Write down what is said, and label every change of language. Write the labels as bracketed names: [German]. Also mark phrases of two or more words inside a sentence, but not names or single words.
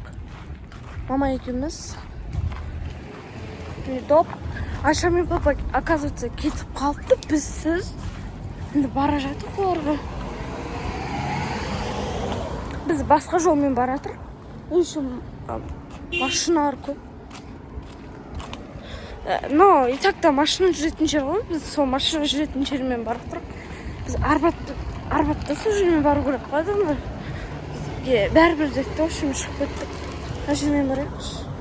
[Kazakh] Мама екеуміз. Доп. Аша мен папа, оказывается, кетіп қалды. Бізсіз. Енді бара жатырмыз оларға. Біз басқа жолмен бара жатырмыз. Еще машиналар көп. [Russian] Но и так-то [Kazakh] машина жүретін жер ғой. Біз сол машина жүретін жермен бара жатырмыз. Біз Арбатта сол жермен бару керек қойды ма? Бәрібір деді, [Russian] в общем, [Kazakh] шығып кеттік. Мына жермен барайықшы.